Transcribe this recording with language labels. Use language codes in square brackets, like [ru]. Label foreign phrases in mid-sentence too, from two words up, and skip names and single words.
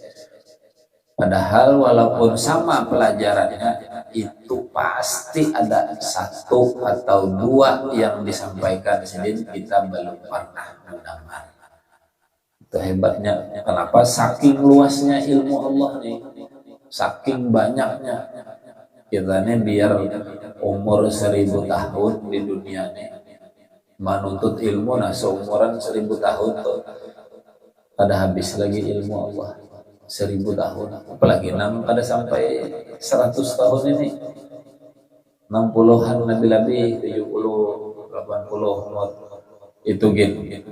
[bjn] Padahal walaupun sama pelajarannya, itu pasti ada satu atau dua yang disampaikan sidin kita belum pernah mendengar. Itu hebatnya. Kenapa? Saking luasnya ilmu Allah nih, saking banyaknya. Kita nih biar umur 1000 tahun di dunia nih menuntut ilmu, nah seumuran 1000 tahun tuh ada habis lagi ilmu Allah. 1000 tahun, apalagi kada sampai 100 tahun ini, 60-an lebih 70, 80 umur itu gitu.